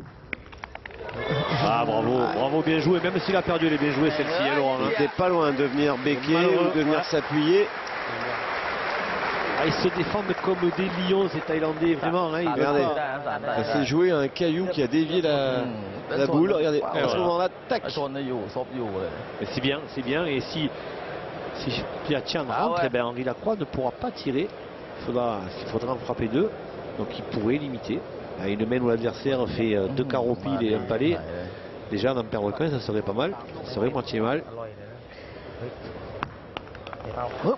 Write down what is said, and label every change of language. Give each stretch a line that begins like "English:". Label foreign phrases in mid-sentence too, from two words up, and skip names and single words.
French: Ah, bravo, bravo, bien joué. Même s'il a perdu, elle est bien jouée celle-ci, hein, Laurent. Il Hein. n'était pas loin de venir béquer Malheureux, ou de venir ouais. s'appuyer. Ah, ils se défendent comme des lions, ces Thaïlandais, vraiment. Hein, ils veulent Regardez. pas- Ça s'est joué à un caillou qui a dévié la boule. Regardez, à ce voilà. moment-là, tac.
Thai: ชนได้อยู่ซบอยู่เลย
French: Mais c'est bien, c'est bien. Et si Piatian Ah rentre, ouais. eh ben Henri Lacroix ne pourra pas tirer. Il faudra en frapper 2. Donc il pourrait limiter. À une main où l'adversaire fait 2 carreaux pile et un palais. Déjà d'en perdre qu'un, ça serait pas mal. Ça serait moitié mal. Hop.